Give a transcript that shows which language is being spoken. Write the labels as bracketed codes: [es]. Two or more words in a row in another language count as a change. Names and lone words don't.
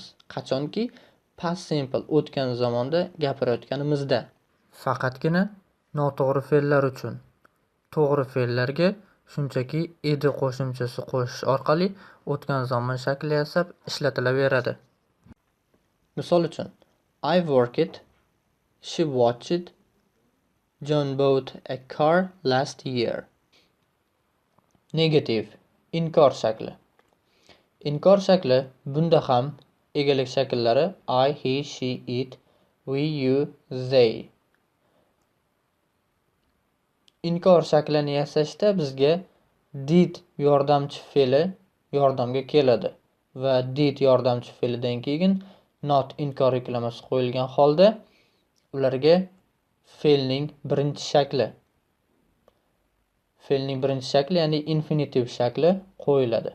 [uz] Qachonki past simple o'tgan zamonda gapirayotganimizda. Faqatgina noto'g'ri fe'llar uchun. To'g'ri fe'llarga shunchaki ed qo'shimchasi qo'shish orqali o'tgan zamon shakli yasab ishlatilaveradi. Misol uchun, [en] I worked, she watched, John bought a car last year. [uz] Negative, inkor shakli. Inkor shakli bunda ham egalik shakllari I, he, she, it, we, you, they. Inkor shaklini yasashda bizga did yordamchi fe'li yordamga keladi va did yordamchi fe'lidan keyin not inkor yuklamasi qo'yilgan holda ularga fe'lning birinchi shakli, ya'ni infinitiv shakli qo'yiladi.